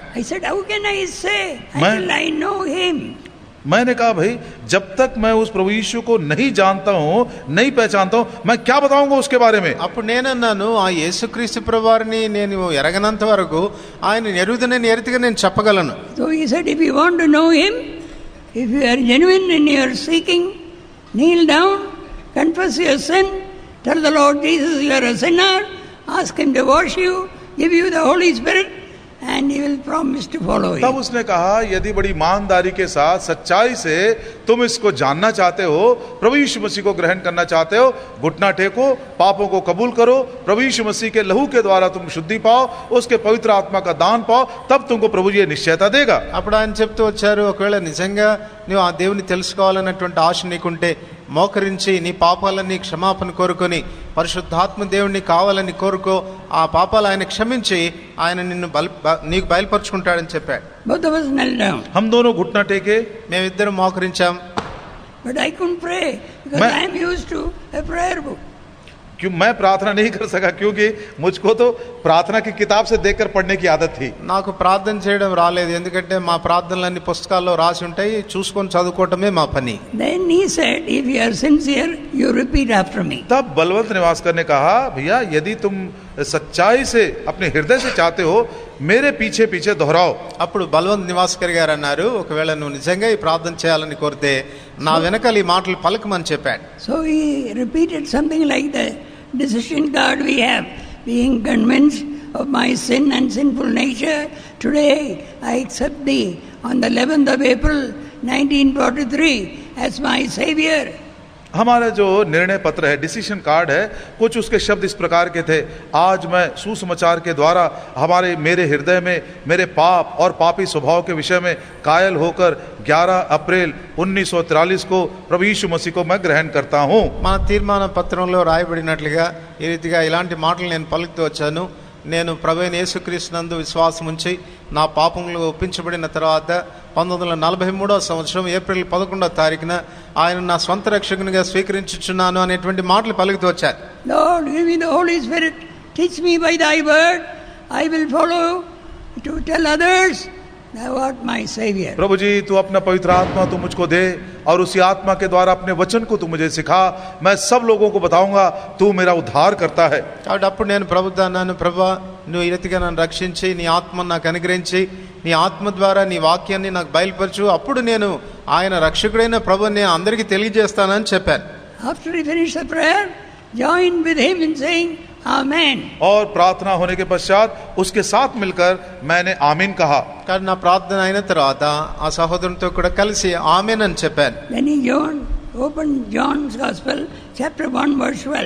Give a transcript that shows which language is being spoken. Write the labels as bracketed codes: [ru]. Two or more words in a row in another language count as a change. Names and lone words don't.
[en] I said, how can I say until I know him? [hi] मैंने कहा भाई जब तक मैं उस प्रभु यीशु को नहीं जानता हूँ, नहीं पहचानता हूँ, मैं क्या बताऊंगा उसके बारे में. [te] అప్పుడు నేనన్నాను, ఆ యేసుక్రీస్తు ప్రభువారిని నేను ఎరగనంత వరకు ఆయన ఎరుగుదనని ఎరితిగా నేను చెప్పగలను. [en] So he said, if you want to know him, if you are genuine in your seeking, kneel down, confess your sin, tell the Lord Jesus you are a sinner, ask him to wash you, give you the Holy Spirit, and he will promise to follow you. [hi] तब उसने कहा यदि बड़ी ईमानदारी के साथ सच्चाई से तुम इसको जानना चाहते हो, प्रभु यीशु मसीह को ग्रहण करना चाहते हो, घुटना टेको, पापों को कबूल करो, प्रभु यीशु मसीह के लहू के द्वारा तुम शुद्धि पाओ, उसके पवित्र आत्मा का दान पाओ, तब तुमको प्रभु जी निश्चयता देगा. [te] అప్పుడు ఆయన చెప్తూ వచ్చారు, ఒకవేళ నిజంగా నువ్వు ఆ దేవుని తెలుసుకోవాలన్నటువంటి ఆశ నీకుంటే మోకరించి నీ పాపాలన్నీ క్షమాపణ కోరుకొని పరిశుద్ధాత్మ దేవుడిని కావాలని కోరుకో, ఆ పాపాలు ఆయన క్షమించి ఆయన నిన్ను నీకు బయలుపరుచుకుంటాడని చెప్పాడు. [hi] हम दोनों घुटना टेके, [te] మేమిద్దరం మోకరించాం. [en] But I couldn't pray because I am used to a prayer book. [hi] क्यों मैं प्रार्थना नहीं कर सका, क्योंकि मुझको तो प्रार्थना की किताब से देखकर पढ़ने की आदत थी. [te] నాకు ప్రార్థన చేయడం రాలేదు, ఎందుకంటే మా ప్రార్థనలన్నీ పుస్తకాల్లో రాసి ఉంటాయి, చూసుకొని చదువుకోవటమే మా పని. [en] Then he said, if you are sincere, you repeat after me. [hi] तब बलवंत निवासकर ने कहा, भैया यदि तुम सच्चाई से अपने हृदय से चाहते हो, मेरे पीछे पीछे दोहराओ. [te] అప్పుడు బలవంత్ నివాస్కర్ గారు అన్నారు, ఒకవేళ నువ్వు నిజంగా ఈ ప్రార్థన చేయాలని కోరితే నా వెనకాల ఈ మాటలు పలకమని చెప్పాడు. [en] So he repeated something like the decision card we have, being convinced of my sin and sinful nature. Today I accept thee on the 11th of April 1943 as my savior. [hi] हमारा जो निर्णय पत्र है, [en] decision card [hi] है, कुछ उसके शब्द इस प्रकार के थे, आज मैं सुसमाचार के द्वारा मेरे हृदय में मेरे पाप और पापी स्वभाव के विषय में कायल होकर 11 अप्रैल 1943 को प्रभु यीशु मसीह को मैं ग्रहण करता हूँ. [te] మన తీర్మాన పత్రంలో రాయబడినట్లుగా ఈ రీతిగా ఇలాంటి మాటలు నేను పలుకుతూ వచ్చాను. నేను ప్రభువైన యేసుక్రీస్తునందు విశ్వాసం ఉంచి నా పాపములు ఒప్పించబడిన తర్వాత 1943వ సంవత్సరం ఏప్రిల్ 11వ తారీఖున ఆయన నా స్వంత రక్షకునిగా స్వీకరించుచున్నాను అనేటువంటి మాటలు పలుకుతూ వచ్చాను. [en] Lord, give me the Holy Spirit, teach me by thy word, I will follow to tell others thou art my savior. [hi] प्रभु जी, तू अपना पवित्र आत्मा तू मुझको दे और उसी आत्मा के द्वारा अपने वचन को तू मुझे सिखा, मैं सब लोगों को बताऊंगा तू मेरा उद्धार करता है. [te] కాబట్టి అప్పుడు నేను ప్రభుత్వ అన్నాను, ప్రభువా నువ్వు ఈ రీతిగా నన్ను రక్షించి నీ ఆత్మను నాకు అనుగ్రహించి నీ ఆత్మ ద్వారా నీ వాక్యాన్ని నాకు బయలుపరచు, అప్పుడు నేను ఆయన రక్షకుడైన ప్రభువుని నేను అందరికీ తెలియజేస్తానని చెప్పాను. [en] After he finished the prayer, join with him in saying Amen. [hi] और प्रार्थना होने के पश्चात उसके साथ मिलकर मैंने आमीन कहा. [te] కానీ నా ప్రార్థన అయిన తర్వాత ఆ సహోదరునితో కూడా కలిసి ఆమేన్ అని చెప్పాను. [en] Then he opened John's Gospel, chapter 1, verse 12.